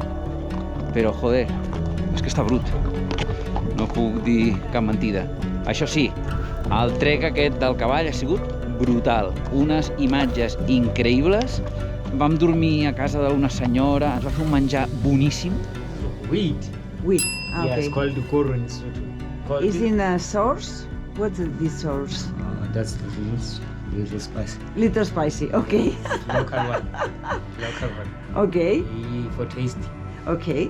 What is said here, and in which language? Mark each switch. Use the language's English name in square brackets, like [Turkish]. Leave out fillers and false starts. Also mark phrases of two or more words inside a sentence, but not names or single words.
[Catalan] Però, joder, és que està brut. No puc dir cap mentida. Això sí, el trek aquest del cavall ha sigut brutal. Unes imatges increïbles. Vam dormir a casa d'una senyora, ens va fer un menjar boníssim. [English] Wheat. Wheat. Yeah, it's called the corn. Is in a sauce? What's this sauce? That's little spicy. Little spicy, okay. Local one. Local one. Okay, For tasty. okay,